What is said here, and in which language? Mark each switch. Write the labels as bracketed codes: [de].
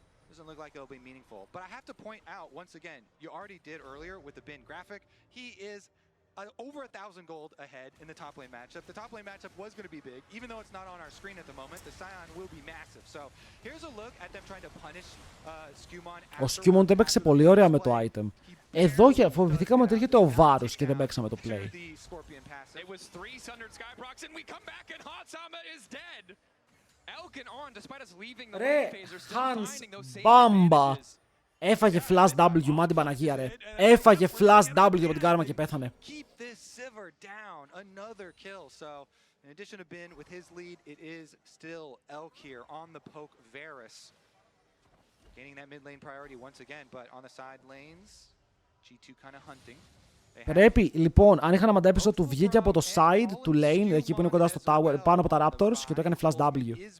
[en] Doesn't look like it'll be meaningful. But I have to point out once again, you already did earlier with the bin graphic. He is over 1,000 gold ahead in the top lane matchup. The top lane matchup was going to be big, even though it's not on our screen at the moment. The Scion will be massive. So here's a look at them trying to punish Skewmon. [el] Ο Skewmon το έπαιξε πολύ ωραία με το item. Εδώ φοβηθήκαμε ότι έρχεται ο Βάρος και δεν παίξαμε το play. [en] It was 3 sundered Skyprocs and we come back and Hansama is dead. Elkin on despite us leaving the lane phase are still finding those same advantages. [el] Έφαγε flash W, μα την Παναγία ρε. Έφαγε flash W από την κάρμα και πέθανε. [en] Keep this Sivir down. Another kill. So in addition to Bin with his lead, it is still Elk here on the poke Varus. Gaining that mid lane priority once again, but on the side lanes, G2 kind of hunting. [el] Πρέπει, λοιπόν, αν είχα να μαντέψω, του βγήκε από το side του lane, εκεί που είναι κοντά στο tower, πάνω από τα Raptors και το έκανε flash W.